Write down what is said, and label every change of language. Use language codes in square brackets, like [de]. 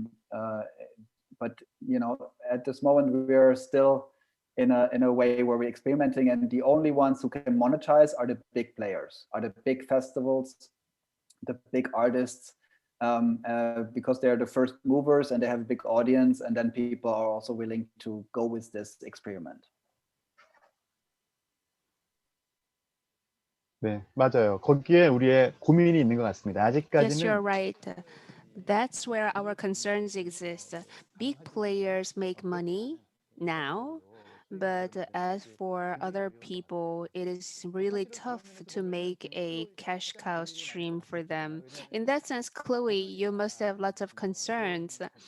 [en] But at this moment we are still in a way where we're experimenting, and the only ones who can monetize are the big players, are the big festivals, the big artists. Because they're the first movers and they have a big audience, and then people are also willing to go with this experiment. [ko] 네, 맞아요. 거기에 우리의 고민이 있는 것 같습니다. 아직까지는. [en] Yes, you're right. That's where our concerns exist. Big players make money now, but as for other people, it is really tough to make a cash cow stream for them. In that sense, Chloe, you must have lots of concerns.